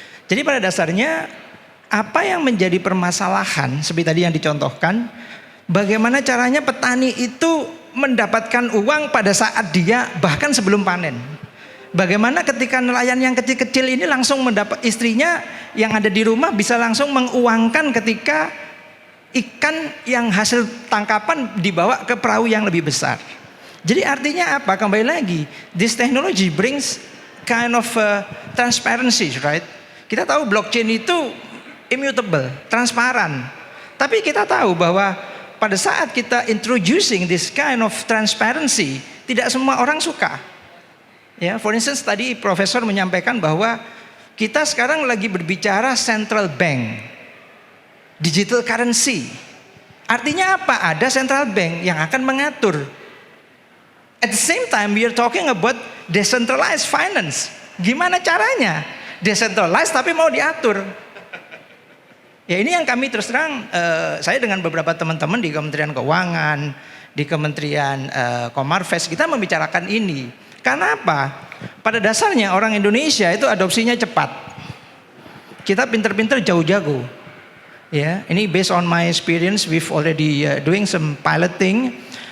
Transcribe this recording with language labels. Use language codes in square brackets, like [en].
[id] Jadi pada dasarnya apa yang menjadi permasalahan seperti tadi yang dicontohkan, bagaimana caranya petani itu mendapatkan uang pada saat dia bahkan sebelum panen. Bagaimana ketika nelayan yang kecil-kecil ini langsung mendapat, istrinya yang ada di rumah bisa langsung menguangkan ketika ikan yang hasil tangkapan dibawa ke perahu yang lebih besar. Jadi artinya apa? Kembali lagi, [en] this technology brings kind of transparency, right? [id] Kita tahu blockchain itu immutable, transparan. Tapi kita tahu bahwa pada saat kita [en] introducing this kind of transparency, [id] tidak semua orang suka. Ya, [en] for instance [id] tadi profesor menyampaikan bahwa kita sekarang lagi berbicara central bank, digital currency. Artinya apa? Ada central bank yang akan mengatur. [en] At the same time we are talking about decentralized finance. [id] Gimana caranya? Decentralized tapi mau diatur. Ya ini yang kami terus terang, saya dengan beberapa teman-teman di Kementerian Keuangan, di Kementerian Komarves, kita membicarakan ini. Karena apa? Pada dasarnya orang Indonesia itu adopsinya cepat. Kita pinter-pinter jauh-jago. Ya, ini [en] based on my experience, we've already doing some piloting.